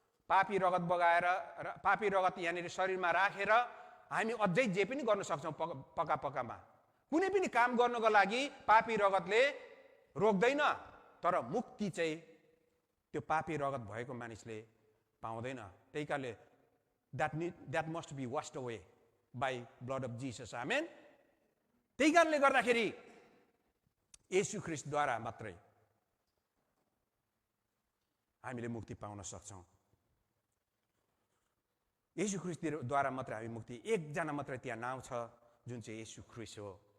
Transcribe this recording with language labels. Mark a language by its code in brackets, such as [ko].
[ne] पापी रगत बगाएर, पापी रगत यहाँनिर शरीरमा राखेर हामी अझै जे पनि गर्न सक्छौं पकामा। कुनै पनि काम गर्नको लागि पापी रगतले रोक्दैन, तर मुक्ति चाहिँ त्यो पापी रगत भएको मानिसले पाउँदैन। त्यही कारणले [en] that must be washed away by blood of Jesus. Amen. [ne] त्यही कारणले गर्दाखेरि येशू ख्रीष्टद्वारा मात्रै हामीले मुक्ति पाउन सक्छौं। येशू ख्रीष्टद्वारा मात्रै हामी मुक्ति, एकजना मात्रै त्यहाँ नाउँ छ जुन चाहिँ येशू ख्रीष्ट हो।